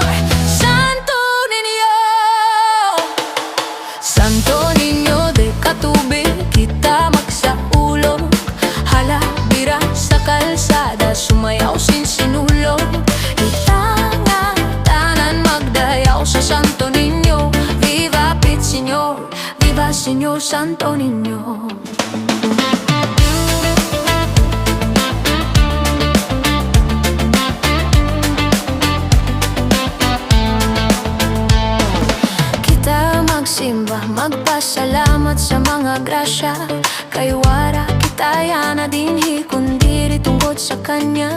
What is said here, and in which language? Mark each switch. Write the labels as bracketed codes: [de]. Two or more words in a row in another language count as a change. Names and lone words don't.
[ceb] Santo Niño, Santo Niño de Catubig, kita magsaulog. Hala bira sa kalsada, sumayaw sinulog. Kita nga tanan magdayaw sa Santo Niño. [es] Viva Pit Señor, viva Señor Santo Niño. [ceb] Simba, magpasalamat sa mga grasya, kay wara kita yana dinhi kundi tungkod sa kanya.